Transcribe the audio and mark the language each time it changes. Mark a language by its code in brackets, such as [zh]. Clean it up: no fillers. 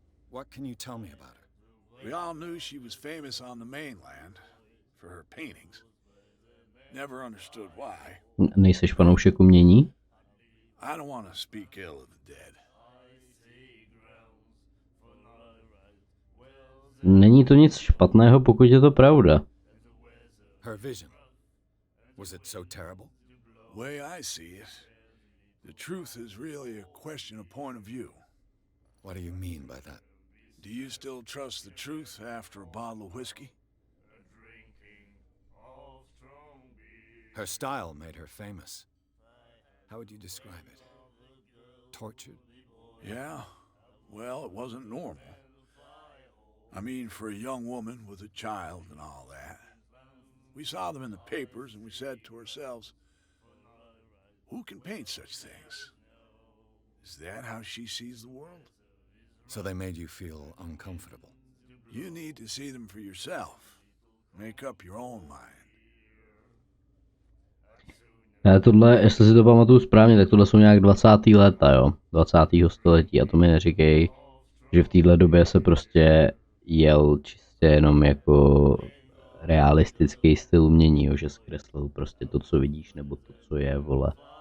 [en] What can you tell me about her? We all knew she was famous on the mainland for her paintings. Never understood why. [cs] Nejseš fanoušek umění? [en] I don't want to speak ill of the dead. [cs] Není to nic špatného, pokud je to pravda. [en] Her vision. Was it so terrible? The way I see it, the truth is really a question of point of view. What do you mean by that? Do you still trust the truth after a bottle of whiskey? Her style made her famous. How would you describe it? Tortured? Yeah, well, it wasn't normal. I mean, for a young woman with a child and all that. We saw them in the papers and we said to ourselves, who can paint such things? Is that how she sees the world? So they made you feel uncomfortable. You need to see them for yourself. Make up your own mind. [cs] Tohle, jestli si to pamatuju správně, tak tohle jsou nějak 20. léta, jo? 20. století a to mi neříkej, že v téhle době se prostě jel čistě jenom jako realistický styl umění, jo? Že zkreslil prostě to, co vidíš, nebo to, co je, vole.